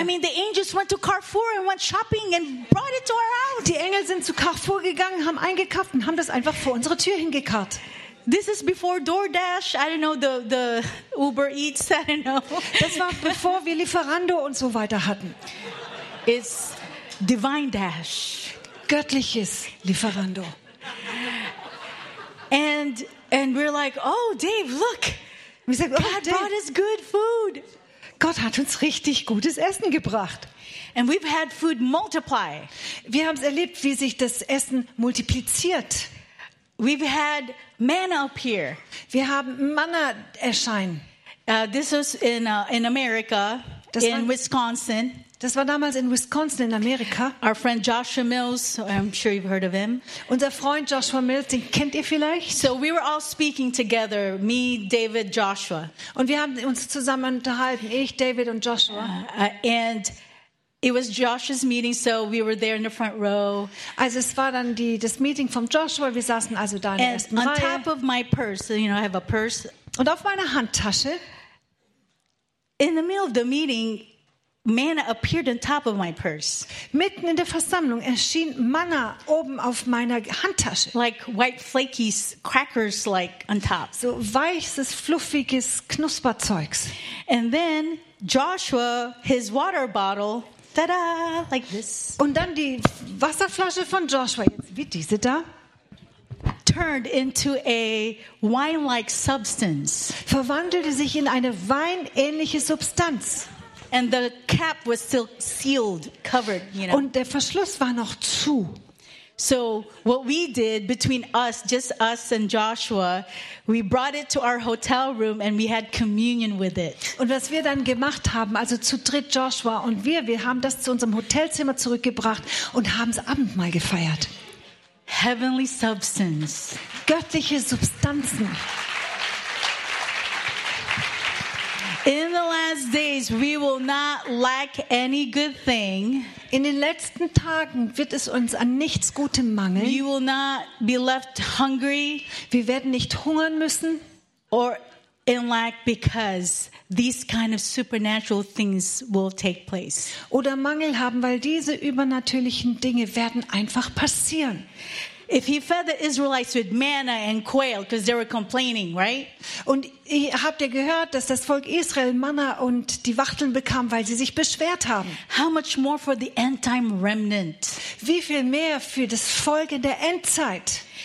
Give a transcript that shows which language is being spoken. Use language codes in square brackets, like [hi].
[en] I mean, the angels went to Carrefour and went shopping and brought it to our house. [de] Die Engel sind zu Carrefour gegangen, haben eingekauft und haben das einfach vor unsere Tür hingekarrt. [en] This is before DoorDash. I don't know the Uber Eats. I don't know. [de] Das war bevor wir Lieferando und so weiter hatten. [en] It's Divine Dash. [de] Göttliches Lieferando. [en] And we're like, oh, Dave, look. We said, oh, God brought us good food. [de] Gott hat uns richtig gutes Essen gebracht. [en] And we've had food multiply. [de] Wir haben es erlebt, wie sich das Essen multipliziert. [en] We've had manna appear. [de] Wir haben Manna erscheinen. [en] This was in America, in Wisconsin. [de] Das war damals in Wisconsin in Amerika. [en] Our friend Joshua Mills, I'm sure you've heard of him. [de] Unser Freund Joshua Mills, den kennt ihr vielleicht? [en] So we were all speaking together, me, David, Joshua. [de] Und wir haben uns zusammen unterhalten, ich, David und Joshua. [en] And it was Joshua's meeting, so we were there in the front row. [de] Also es war dann das Meeting von Joshua, wir saßen also da in der ersten Reihe. [en] And on top of my purse, you know, I have a purse. [de] Und auf meiner Handtasche, [en] in the middle of the meeting, manna appeared on top of my purse. [de] Mitten in der Versammlung erschien Manna oben auf meiner Handtasche. [en] Like white flaky crackers, like on top. [de] So weißes, fluffiges Knusperzeugs. [en] And then Joshua, his water bottle, ta-da, like this. [de] Und dann die Wasserflasche von Joshua, jetzt wie diese da, [en] turned into a wine-like substance. [de] Verwandelte sich in eine weinähnliche Substanz. [en] And the cap was still sealed, covered, you know. [de] Und der Verschluss war noch zu. [en] So what we did between us, just us and Joshua, we brought it to our hotel room and we had communion with it. [de] Und was wir dann gemacht haben, also zu dritt Joshua und wir haben das zu unserem Hotelzimmer zurückgebracht und haben's Abendmahl gefeiert. [en] Heavenly substance. [de] Göttliche Substanzen. [en] In the last days we will not lack any good thing. [de] In den letzten Tagen wird es uns an nichts Gutem mangeln. [en] We will not be left hungry. [de] Wir werden nicht hungern müssen. [en] Or in lack because these kind of supernatural things will take place. [de] Oder Mangel haben, weil diese übernatürlichen Dinge werden einfach passieren. [en] If he fed the Israelites with manna and quail, because they were complaining, right? [de] Und habt ihr gehört, dass das Volk Israel Manna und die Wachteln bekam, weil sie sich beschwert haben? [en] How much more for the end-time remnant? [de] Wie viel mehr für das Volk in der Endzeit?